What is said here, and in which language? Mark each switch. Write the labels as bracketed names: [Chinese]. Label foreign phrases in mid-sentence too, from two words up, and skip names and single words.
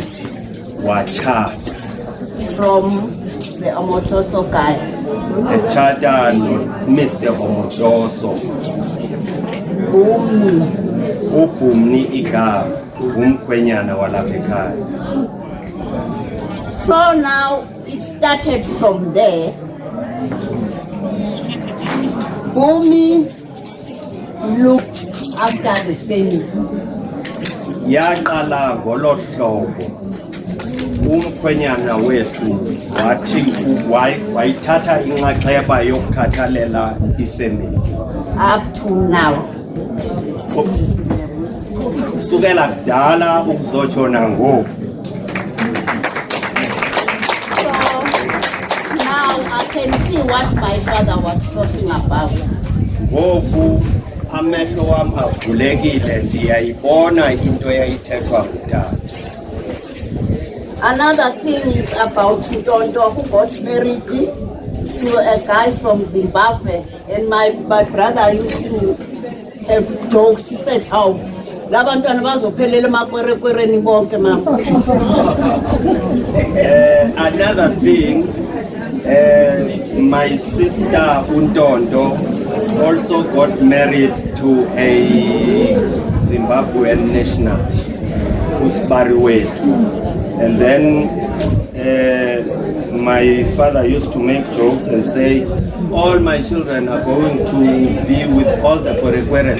[Xhosa] Watshata [English] from the Omotoso guy. [Xhosa] etshata noMr Omotoso. uBhumni igama umkhwenyana walapha ekhaya. [English] So now it started from there. Bhumi looked after the family. [Xhosa] Yaqala ngolo hlobo umkhwenyana wethu wathi wayithatha inxaxheba yokukhathalela ifamily. [English] Up to now. [Xhosa] Sukela kudala ukuzotshona ngoku. [English] I can see what my father was talking about. [Xhosa] Ngoku amehlo wami avulekile, ndiyayibona into eyayithethwa ngutata. [English] Another thing is about Ntonto, who got married to a guy from Zimbabwe, and my brother used to have jokes. He said, "How? [Xhosa] Labantwana bazophelela emakwerekwereni bonke mama." [English] Another thing, my sister Untonto also got married to a Zimbabwean national, Usbariwetu. And then my father used to make jokes and say, all my children are going to be with all the Korekweres.